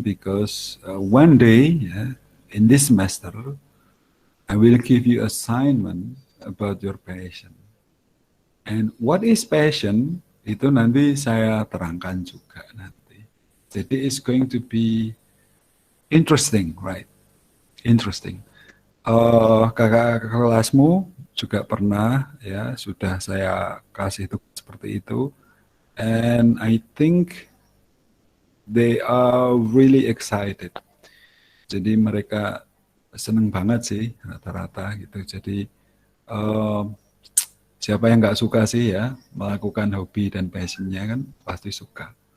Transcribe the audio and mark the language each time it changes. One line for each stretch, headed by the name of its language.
English: Because one day, in this semester, I will give you assignment about your passion. And what is passion?
Indonesian: Itu nanti saya terangkan juga nanti.
English: Jadi it's going to be interesting, right? Interesting.
Indonesian: Kakak kelasmu juga pernah ya, sudah saya kasih tugas seperti itu.
English: And I think they are really excited.
Indonesian: Jadi mereka seneng banget sih rata-rata gitu. Jadi siapa yang nggak suka sih ya melakukan hobi dan passionnya kan pasti suka.